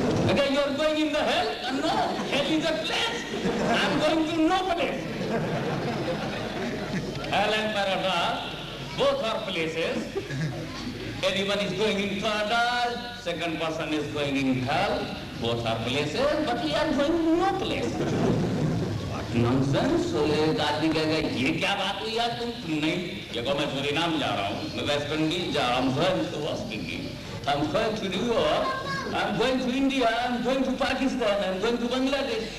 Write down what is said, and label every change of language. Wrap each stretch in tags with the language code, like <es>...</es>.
<en>Okay, you are going in the hell? No, hell is a place. I am going to no place. Hell and paradise, both are places. Everyone is going in paradise, second person is going in hell. Both are places, but we are going to no place. What nonsense! So</en> <ur>ایک آدمی کہے گا یہ کیا بات ہوئی یار تم نہیں. یہ کہو میں سورینام جا رہا ہوں، میں ویسٹ انڈیز جا رہا ہوں.</ur> <en>I'm going to West Indies, I'm going to New York, I'm going to India, I'm going to Pakistan, I'm going to Bangladesh.</en>